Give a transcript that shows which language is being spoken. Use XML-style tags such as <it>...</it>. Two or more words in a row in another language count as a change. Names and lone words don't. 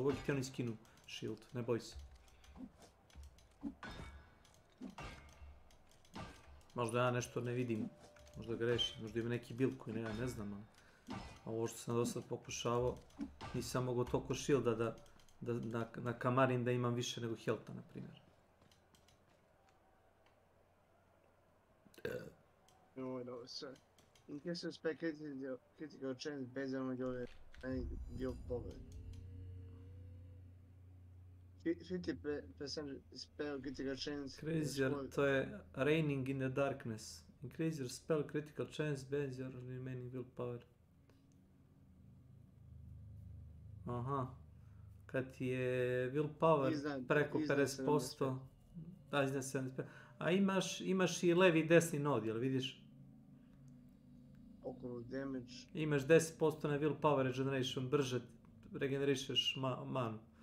<sr>Uvijek ti oni skinu shield, ne boj se. Možda ja nešto ne vidim, možda grešim, možda ima neki build koji ne znam, ali ovo što sam do sad pokušavao, nisam mogao toliko shielda da nakamarim da imam više nego healtha, na primjer. No, sve.</sr> <en>In case you expect critical chance based on your power. 50% spell critical chance. Crazier,</en> <sr>to je</sr> <en>Raining in the Darkness. Increase your spell critical chance based on your remaining willpower. Aha.</en> <sr>Kad ti je willpower preko 50%, da, iznad 75%, a imaš i levi i desni nod, jel vidiš? Okolo damage. Imaš 10% na</sr> <en>willpower regeneration,</en> <sr>brže regenerišeš manu.</sr>